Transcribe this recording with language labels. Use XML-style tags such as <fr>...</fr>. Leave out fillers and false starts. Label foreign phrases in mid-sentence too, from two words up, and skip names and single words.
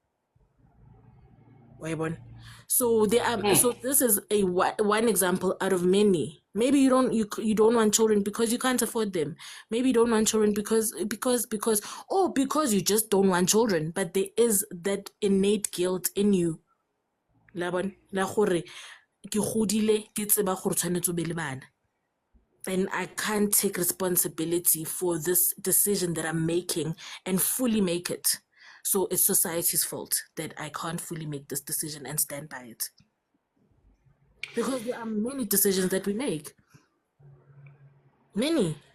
<en>So this is a one example out of many. Maybe you don't want children because you can't afford them. Maybe you don't want children because you just don't want children. But there is that innate guilt in you.</en> <tn>La gore ke godile ke tseba gore tshwanetse o be le bana.</tn> <en>And I can't take responsibility for this decision that I'm making and fully make it. So it's society's fault that I can't fully make this decision and stand by it. Because there are many decisions that we make. Many.</en>